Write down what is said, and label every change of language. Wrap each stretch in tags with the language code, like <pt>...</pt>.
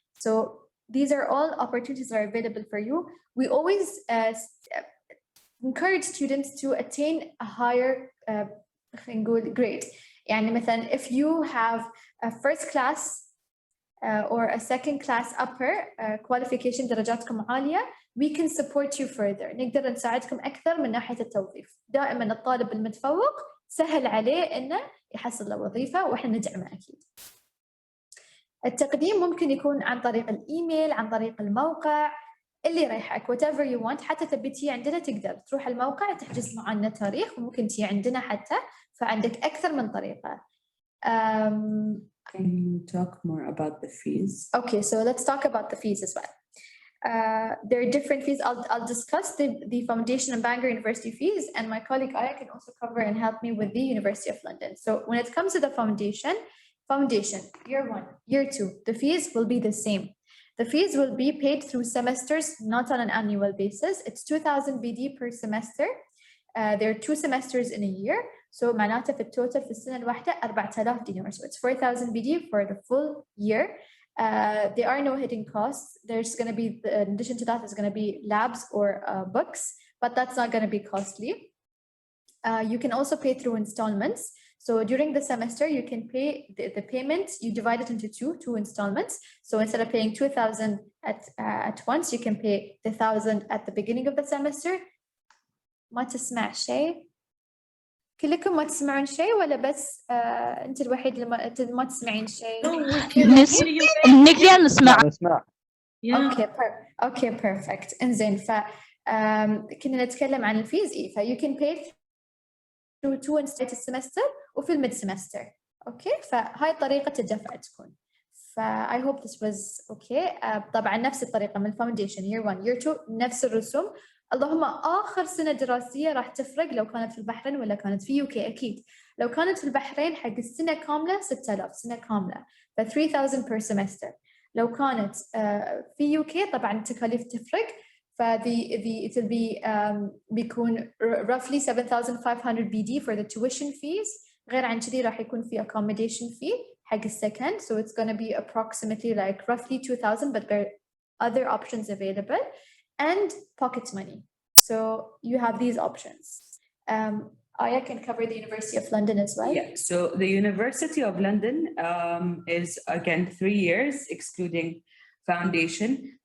<en>So these are all opportunities that are available for you. We always encourage students to attain a higher grade.</en> <ar>يعني مثلا</ar> <en>if you have a first class or a second class upper qualification</en> <ar>درجاتكم عالية,</ar> <en>we can support you further.</en> <ar>نقدر نساعدكم أكثر من ناحية التوظيف. دائما الطالب المتفوق سهل عليه إنه يحصل له وظيفة وإحنا ندعمه أكيد. التقديم ممكن يكون عن طريق الإيميل، عن طريق الموقع، اللي يريحك</ar> <en>whatever you want.</en> <ar>حتى تبي تجي عندنا تقدر تروح الموقع تحجز معنا تاريخ وممكن تجي عندنا حتى، فعندك أكثر من طريقة.</ar> <en>Can you talk more about the fees? Okay, so let's talk about the fees as well. There are different fees. I'll discuss the foundation and Bangor University fees, and my colleague Aya can also cover and help me with the University of London. So when it comes to the foundation, year 1, year 2, the fees will be the same. The fees will be paid through semesters, not on an annual basis. It's 2000 BD per semester. There are 2 semesters in a year.</en> <ar>So معناته في التوتال في السنة الواحدة 4000 دينار.</ar> <en>So it's 4000 BD for the full year. There are no hidden costs. There's going to be, in addition to that, there's going to be labs or books, but that's not going to be costly. You can also pay through installments. So during the semester, you can pay the payment, you divide it into two installments. So instead of paying 2000 at once, you can pay the 1000 at the beginning of the semester.</en> <ar>ما تسمع شيء؟ كلكم ما تسمعون شيء ولا بس انت الوحيد اللي ما تسمعين شيء؟ نقدر نسمع. اوكي perfect. انزين كنا نتكلم عن الفيز ف</ar> <en>you can pay through 2 installments</en> <ar>السمستر وفي الميد سمستر. اوكي فهاي طريقة الدفع تكون.</ar> <en>I hope this was okay.</en> <ar>طبعا نفس الطريقة من foundation year 1 year 2 نفس الرسوم. اللهم آخر سنة دراسية راح تفرق لو كانت في البحرين ولا كانت في UK أكيد. لو كانت في البحرين حق السنة كاملة 6000 سنة كاملة ف 3000 per semester. لو كانت في UK طبعا التكاليف تفرق ف</ar> <en>it will be</en> <ar>بيكون roughly 7500 BD for the tuition fees. غير عن كذي راح يكون في accommodation fee حق السكن.</ar> <en>So it's going to be approximately like roughly 2000 but there are other options available. And pocket money. So you have these options. Aya can cover the University of London as well. Yeah, so the University of London is again 3 years, excluding foundation.</en>